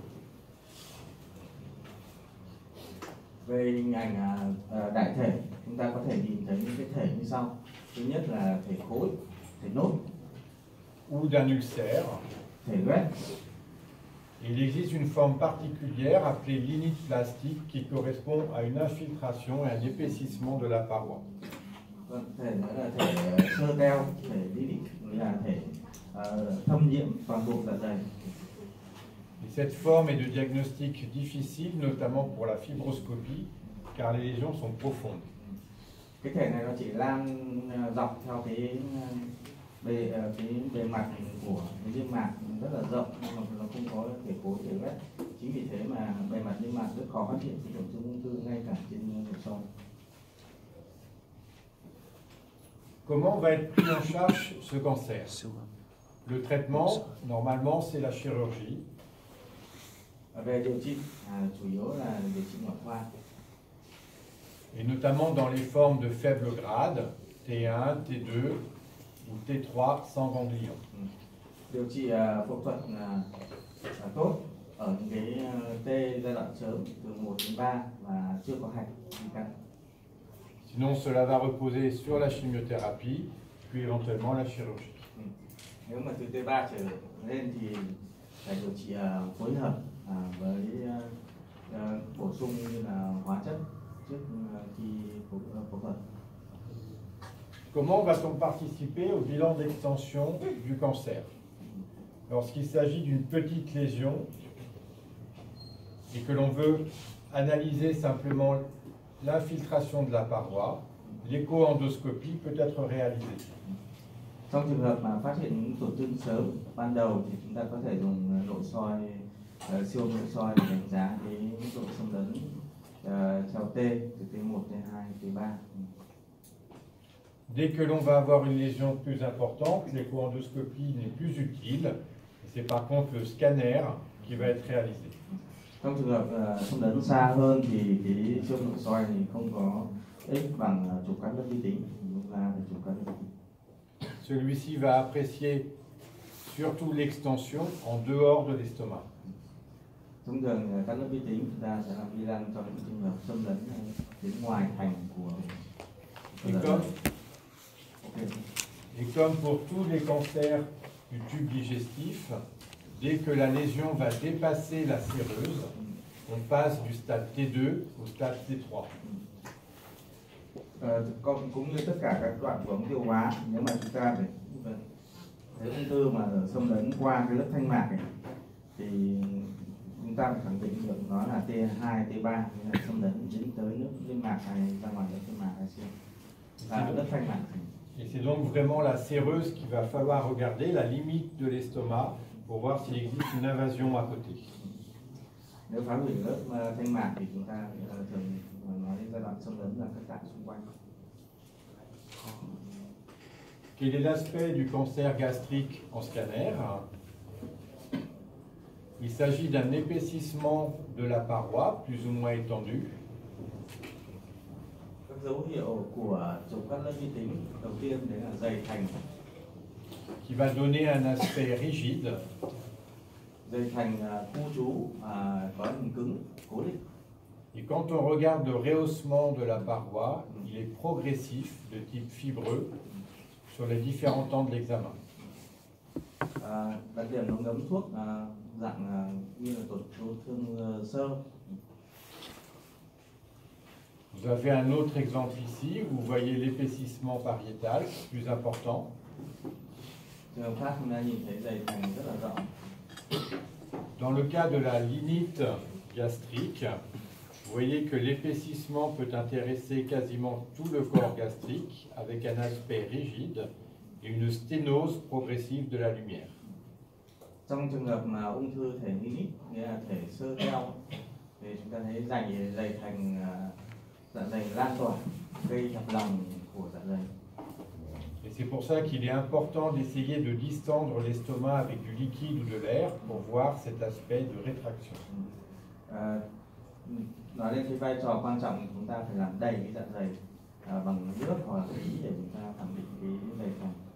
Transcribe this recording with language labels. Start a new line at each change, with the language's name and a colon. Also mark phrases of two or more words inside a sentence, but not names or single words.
Vietnamese: Về hình ảnh đại thể, chúng ta có thể nhìn thấy những cái thể như sau. Thứ nhất là thể khối, thể nốt,
French: Ou d'un ulcère.
Vietnamese: thể loét.
French: Il existe une forme particulière appelée l'inite plastique qui correspond à une infiltration et un épaississement de la paroi.
Vietnamese: Thể nữa là thể sơ teo, thể lytic, là thể thâm nhiễm toàn bộ dạ dày.
French: Et cette forme est de diagnostic difficile, notamment pour la fibroscopie, car les lésions sont profondes.
Vietnamese: Cái thể này nó chỉ lan dọc theo cái bề mặt của cái niêm mạc rất là rộng, nhưng mà nó không có thể khối thể loét. Chính vì thế mà bề mặt niêm mạc rất khó phát hiện tổn thương ung thư ngay cả trên nội soi.
French: Comment va être pris en charge ce cancer? Le traitement, normalement, c'est la chirurgie.
Vietnamese: Về điều trị, chủ yếu là điều trị ngoại khoa.
French: Et notamment dans les formes de faible grade, T1, T2 ou T3 sans ganglion.
Vietnamese: Điều trị phẫu thuật là tốt ở những cái T giai đoạn sớm từ 1 đến 3 và chưa có hạch gì cả.
French: Sinon, cela va reposer sur la chimiothérapie, puis éventuellement la chirurgie.
Vietnamese: Nếu mà từ T3 trở lên thì phải điều trị phối hợp với bổ sung như là hóa chất trước khi phẫu thuật.
French: Comment va-t-on participer au bilan d'extension du cancer? Lorsqu'il s'agit d'une petite lésion et que l'on veut analyser simplement l'infiltration de la paroi, l'écho-endoscopie peut être réalisée.
Vietnamese: Trong trường hợp mà phát hiện những tổn thương sớm ban đầu thì chúng ta có thể dùng nội soi, siêu nội soi để đánh giá cái mức độ xâm lấn theo T từ T1, T2, T3.
French: Dès que l'on va avoir une lésion plus importante, l'écho-endoscopie n'est plus utile. C'est par contre le scanner qui va être réalisé.
Vietnamese: Trong trường hợp xâm lấn xa hơn thì cái siêu nội soi thì không có ích bằng chụp cắt lớp vi tính, chúng ta phải chụp cắt lớp vi tính.
French: Celui-ci va apprécier surtout l'extension en dehors de l'estomac.
Vietnamese: Thông thường cắt lớp vi tính chúng ta sẽ làm vi răng trong những trường hợp xâm lấn đến ngoài thành của
French: Et comme pour tous les cancers du tube digestif, dès que la lésion va dépasser la séreuse, on passe du stade T2 au stade T3.
Vietnamese: Cũng như tất cả các đoạn của ống tiêu hóa, nếu mà chúng ta phải thấy ung thư mà xâm lấn qua cái lớp thanh mạc ấy, thì chúng ta phải khẳng định được nó là T2, T3, như là xâm lấn dính tới nước niêm mạc hay ra ngoài lớp niêm mạc hay chưa, lớp thanh mạc.
French: Et c'est donc vraiment la séreuse qu'il va falloir regarder, la limite de l'estomac, pour voir s'il existe une invasion à côté.
Vietnamese: Nếu phá hủy lớp thanh mạc thì chúng ta thường nói đến giai đoạn xâm lấn là các tạng xung quanh.
French: Quel est l'aspect du cancer gastrique en scanner? Il s'agit d'un épaississement de la paroi, plus ou moins étendue.
Vietnamese: Các dấu hiệu của chụp cắt lớp vi tính đầu tiên đấy là dày thành.
French: Qui va donner un aspect rigide.
Vietnamese: Dày thành khu trú có hình cứng, cố định.
French: Et quand on regarde le rehaussement de la paroi, il est progressif, de type fibreux, sur les différents temps de l'examen.
Vietnamese: Đặc điểm nó ngấm thuốc dạng như là tổn thương sơ.
French: Vous avez un autre exemple ici, où vous voyez l'épaississement pariétal, plus important.
Vietnamese: Trường hợp khác chúng ta nhìn thấy dày thành rất là rộng.
French: Dans le cas de la linite gastrique, vous Vous voyez que l'épaississement peut intéresser quasiment tout le corps gastrique avec un aspect rigide et une sténose progressive de la lumière.
Vietnamese: Trong trường hợp mà ung thư thể Lilith, nghĩa là thể xơ teo, thì chúng ta thấy dày thành dạ dày lan tỏa, gây hẹp lòng của dạ dày.
French: Et c'est pour ça qu'il est important d'essayer de distendre l'estomac avec du liquide ou de l'air pour voir cet aspect de rétraction.
Vietnamese: Nói lên cái vai trò quan trọng của chúng ta phải làm đầy cái dạ dày bằng nước hoặc là khí để chúng ta khẳng định cái đầy phần.